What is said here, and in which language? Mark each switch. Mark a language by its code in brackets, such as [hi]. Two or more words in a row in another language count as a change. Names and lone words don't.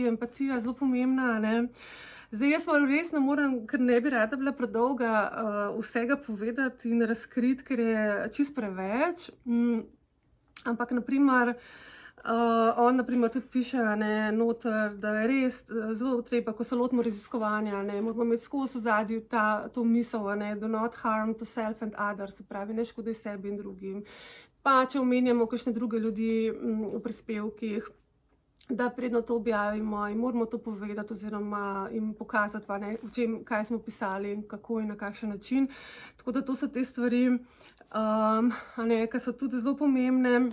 [sl] Empatija je zelo pomembna, ne. Zdaj, jaz vam res ne morem, ker ne bi rada bila predolga, vsega povedati in razkriti, ker je čisto preveč. Ampak, naprimer, on naprimer tudi piše, ne, noter, da je res zelo treba, ko se lotimo raziskovanja, ne, moramo imeti skozi v ozadju to misel, ne, [en] do not harm to self and others, [sl] se pravi, ne škodaj sebi in drugim. Pa če omenjamo kakšne druge ljudi v prispevkih, da predno to objavimo in moramo to povedati oziroma jim pokazati, pa, ne, kaj smo pisali in kako in na kakšen način. Tako da to so te stvari, ki so tudi zelo pomembne.